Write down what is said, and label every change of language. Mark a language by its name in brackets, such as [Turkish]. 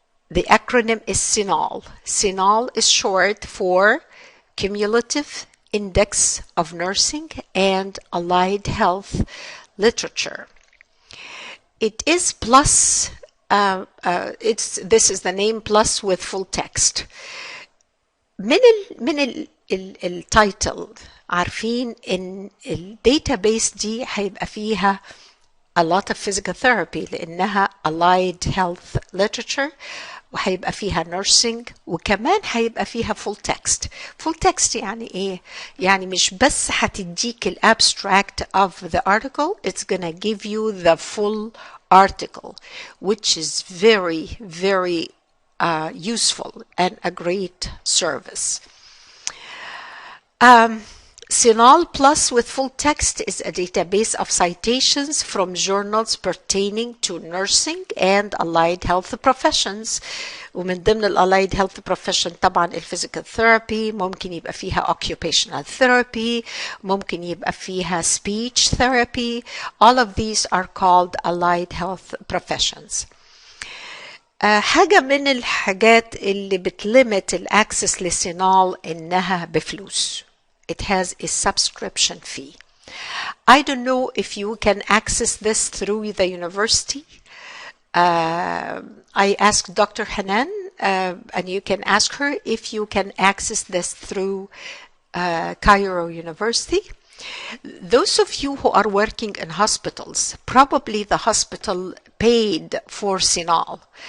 [English] The acronym is CINAHL. CINAHL is short for Cumulative Index of Nursing and Allied Health Literature. It is plus, this is the name plus with full text. [Arabic] من التايتل عارفين ان الداتابيس دي هيبقى فيها a lot of physical therapy لانها allied health literature وهيبقى فيها nursing وكمان هيبقى فيها full text. [English] full text يعني ايه؟ يعني مش بس هتديك الابstract of the article, it's gonna give you the full article, which is very, very useful and a great service. CINAHL Plus with full text is a database of citations from journals pertaining to nursing and allied health professions. [Arabic] ومن ضمن allied health profession طبعا physical therapy, ممكن يبقى فيها occupational therapy, ممكن يبقى فيها speech therapy. [English] All of these are called allied health professions. [Arabic] حاجة من الحاجات اللي بتلمت الأكسس لسينال إنها بفلوس. It has a subscription fee. [English] I don't know if you can access this through the university. I asked Dr. Hanan, and you can ask her if you can access this through Cairo University. Those of you who are working in hospitals, probably the hospital paid for CINAHL.